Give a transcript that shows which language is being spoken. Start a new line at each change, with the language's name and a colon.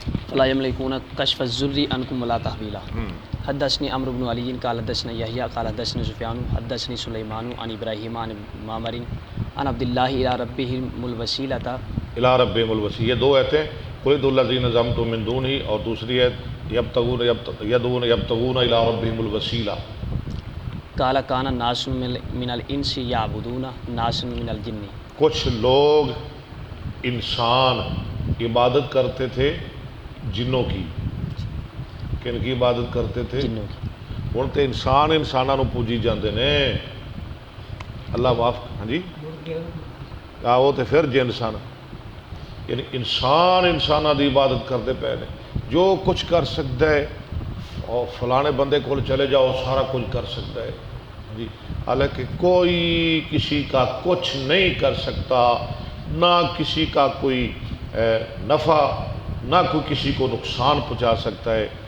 Arabic: فلا یملکون کشف الضر عنکم ولا تحویلا۔ حدثني عمرو بن علي قال حدثنا يحيى قال حدثنا سفيان حدثني سليمان عن ابراهيم عن معمر عن عبد الله الى ربهم الوسيلة الی ربهم الوسیلہ،
Urdu: یہ دو ایتیں،
Arabic: قل ادعوا الذین زعمتم من دونہ،
Urdu: اور دوسری ایت
Arabic: یدعون یبتغون الی ربہم الوسیلہ. قال کان الناس من الانس یعبدون ناس من الجن.
Urdu: کچھ لوگ انسان عبادت کرتے تھے جنوں کی. کن کی عبادت کرتے تھے؟ جنوں کی.
Punjabi: ہن تے انسان انساناں نوں پوجی جاندے نے. اللہ معاف. ہاں جی وہ تے پھر جن سن. یعنی انسان انساناں دی عبادت کرتے پے نے.
Urdu: جو کچھ کر سکتا ہے اور فلانے بندے کو چلے جاؤ سارا کچھ کر سکتا ہے جی. حالانکہ کوئی کسی کا کچھ نہیں کر سکتا، نہ کسی کا کوئی نفع نہ کوئی کسی کو نقصان پہنچا سکتا ہے.